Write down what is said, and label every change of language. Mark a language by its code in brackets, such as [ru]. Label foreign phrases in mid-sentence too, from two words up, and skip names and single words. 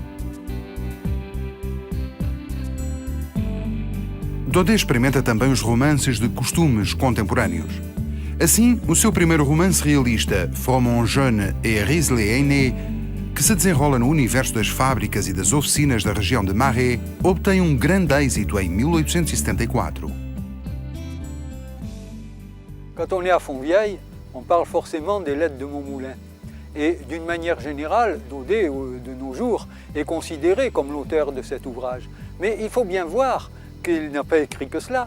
[pt] Daudet experimenta também os romances de costumes contemporâneos. Assim, o seu primeiro romance realista, Froment Jeune et Risley Aîné, que se desenrola no universo das fábricas e das oficinas da região de Marais, obtém um grande êxito em 1874. [fr] Quand on est à Fontvieille, on parle forcément des lettres de Montmoulin. Et d'une manière générale, Daudet, de nos jours, est considéré comme l'auteur de cet ouvrage. Mais il faut bien voir qu'il n'a pas écrit que cela.